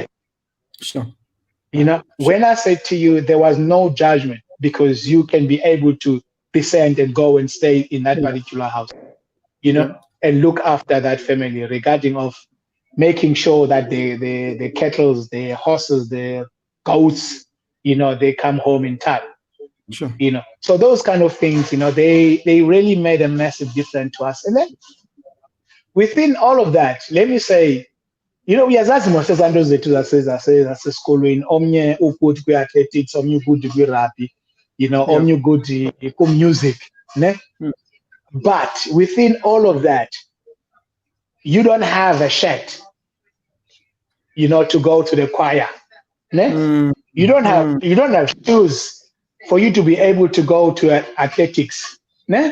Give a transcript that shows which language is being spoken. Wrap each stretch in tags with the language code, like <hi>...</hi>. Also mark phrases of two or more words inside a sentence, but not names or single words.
<en>You know, when I said to you, there was no judgment, because you can be able to descend and go and stay in that particular house, you know, and look after that family, regarding of making sure that the kettles, the horses, the goats, you know, they come home in time. You know, so those kind of things, you know, they really made a massive difference to us. And then within all of that, let me say, you know,</en> <xh>uyazazi mos ezanto zethu zasesikolweni, omnye ukuthi kwi-athletics, omnye ukuthi kwi-rugby,</xh> <en>you know,</en> <xh>omnye ukuthi ku-music, ne?</xh> <en>But within all of that, you don't have a shirt, you know, to go to the choir, ne? You don't have shoes for you to be able to go to athletics, ne?</en>